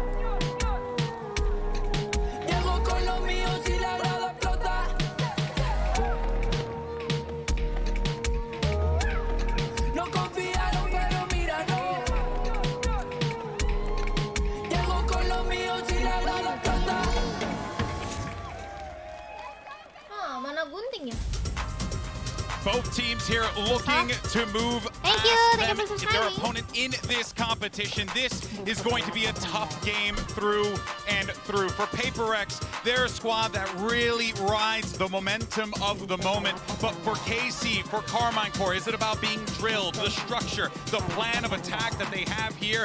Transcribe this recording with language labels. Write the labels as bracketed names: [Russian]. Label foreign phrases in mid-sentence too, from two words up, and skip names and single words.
[Spanish] Llego con los míos y la grada explota. No confiaron, pero míralo. Llego con los míos y la grada explota. [Indonesian] Mana gunting ya? [English] Both teams here looking to move past their opponent in this competition. This is going to be a tough game through and through. For PRX, they're a squad that really rides the momentum of the moment. But for KC, for Carmine Core, is it about being drilled, the structure, the plan of attack that they have here?